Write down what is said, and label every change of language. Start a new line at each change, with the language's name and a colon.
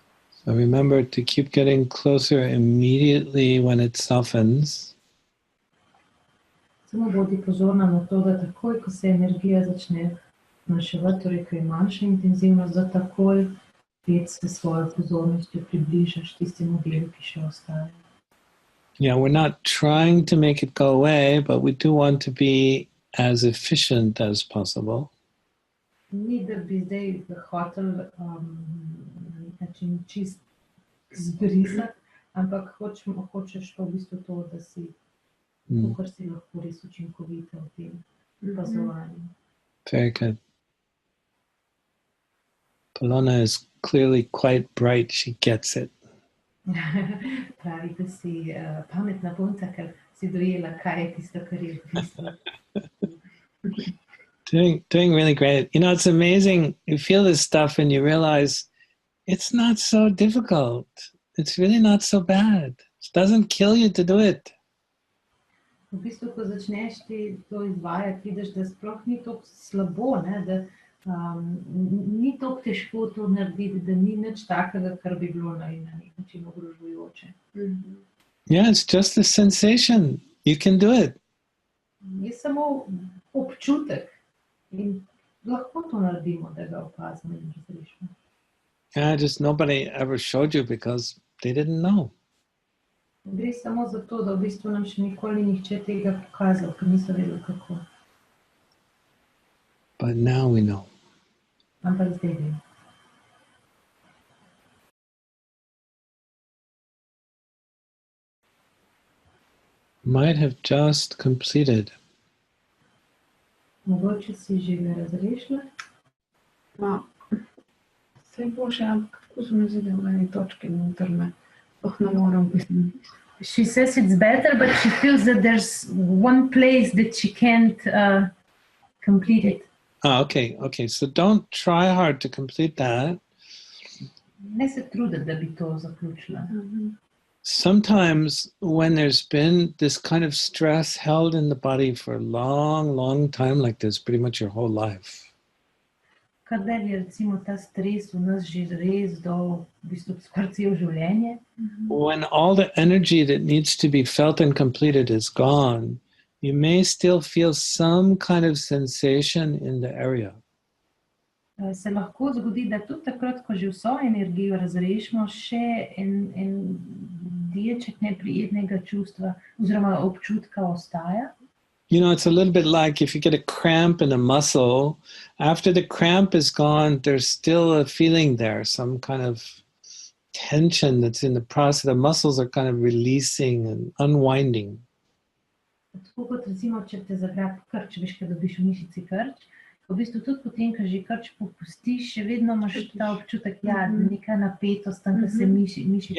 English: So remember to keep getting closer immediately when it softens.
Slovenian: Samo bodi pozorna na to, da takoj, ko se energija začne zmanjševati, torej, ko je manjša intenzivnost, da takoj spet se svojo pozornostjo približaš tistemu delu, ki še ostaja.
English: Yeah, we're not trying to make it go away, but we do want to be as efficient as possible.
Slovenian: Ni, da bi zdaj hotel na nek način čist zbrisati, ampak hočeš pa v bistvu to, da si to, kar si lahko res učinkovita v tem opazovanju.
English: Very good. Polona is clearly quite bright. She gets it.
Slovenian: Pravi, da si pametna punca, ker si dojela, kaj je tisto, kar je v bistvu.
English: Doing really great. You know, it's amazing. You feel this stuff and you realize it's not so difficult. It's really not so bad. It doesn't kill you to do it.
Slovenian: V bistvu, ko začneš ti to izvajati, vidiš, da sploh ni tako slabo, ne? Da ni tako težko to narediti, da ni nič takega, kar bi bilo na nek način ogrožujoče.
English: Yeah, it's just a sensation. You can do it.
Slovenian: Je samo občutek in lahko to naredimo, da ga opazimo in razrešimo.
English: Yeah, just nobody ever showed you because they didn't know.
Slovenian: Gre samo za to, da v bistvu nam še nikoli nihče tega pokazal, ker niso vedeli kako.
English: But now we know.
Slovenian: Ampak zdaj vem.
English: Might have just completed.
Slovenian: Mogoče si že ga razrešila? Saj bo še, ampak kako so me zdaj v eni točki notrne. Ne moram pisati.
English: She says it's better, but she feels that there's one place that she can't complete it. Okay. So don't try hard to complete that.
Slovenian: Ne se truditi, da bi to zaključila.
English: Sometimes when there's been this kind of stress held in the body for a long time like this, pretty much your whole life.
Slovenian: Kadar je recimo ta stres v nas že res do v bistvu skoraj celo življenje.
English: When all the energy that needs to be felt and completed is gone, you may still feel some kind of sensation in the area.
Slovenian: Se lahko zgodi, da tudi takrat, ko že vso energijo razrešimo, še en delček neprijetnega čustva oziroma občutka ostaja.
English: You know, it's a little bit like if you get a cramp in a muscle, after the cramp is gone, there's still a feeling there, some kind of tension that's in the process. The muscles are kind of releasing and unwinding.
Slovenian: Tako kot recimo, če te zagrabi krč, veš, kad dobiš v mišici krč, v bistvu tudi potem, ko že krč popustiš, še vedno imaš ta občutek, neka napetost, tam, ko se mišice.